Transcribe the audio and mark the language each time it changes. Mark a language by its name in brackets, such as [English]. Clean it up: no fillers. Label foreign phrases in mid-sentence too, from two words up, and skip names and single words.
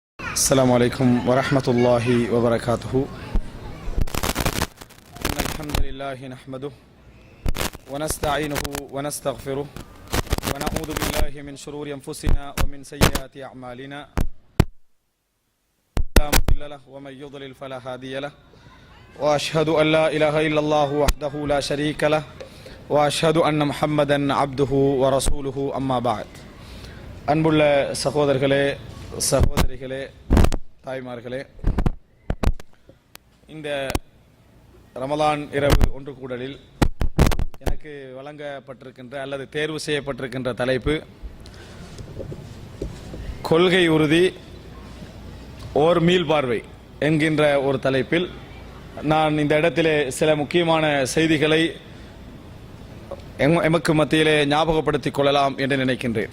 [Arabic] السلام عليكم ورحمة الله وبركاته. إن الحمد لله نحمده ونستعينه ونستغفره ونعوذ بالله من شرور أنفسنا ومن سيئات أعمالنا. لا مضل له ومن يضلل فلا هادي له. وأشهد أن لا إله إلا الله وحده لا شريك له وأشهد أن محمدا عبده ورسوله أما بعد. [Tamil] அன்புள்ள சகோதரர்களே, சகோதரிகளே, தாய்மார்களே, இந்த ரமலான் இரவு ஒன்று கூடலில் எனக்கு வழங்கப்பட்டிருக்கின்ற அல்லது தேர்வு செய்யப்பட்டிருக்கின்ற தலைப்பு கொள்கை உறுதி ஓர் மீள்பார்வை என்கின்ற ஒரு தலைப்பில் நான் இந்த இடத்திலே சில முக்கியமான செய்திகளை எமக்கு மத்தியிலே ஞாபகப்படுத்திக் கொள்ளலாம் என்று நினைக்கின்றேன்.